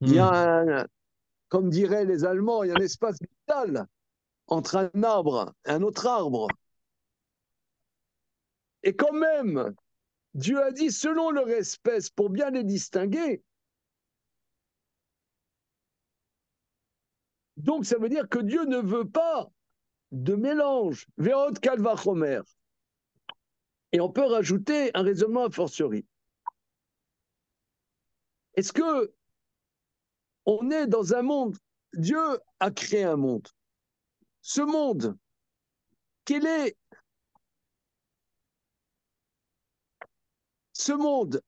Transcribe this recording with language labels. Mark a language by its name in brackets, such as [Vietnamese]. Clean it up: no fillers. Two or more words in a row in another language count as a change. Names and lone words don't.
[French] Il y a comme diraient les Allemands, il y a un espace vital entre un arbre et un autre arbre. Et quand même, Dieu a dit selon leur espèce pour bien les distinguer. Donc ça veut dire que Dieu ne veut pas de mélange. [Hebrew] ועוד קל וחומר. [French] Et on peut rajouter un raisonnement a fortiori. Est-ce que on est dans un monde, Dieu a créé un monde. Ce monde, quel est ce monde?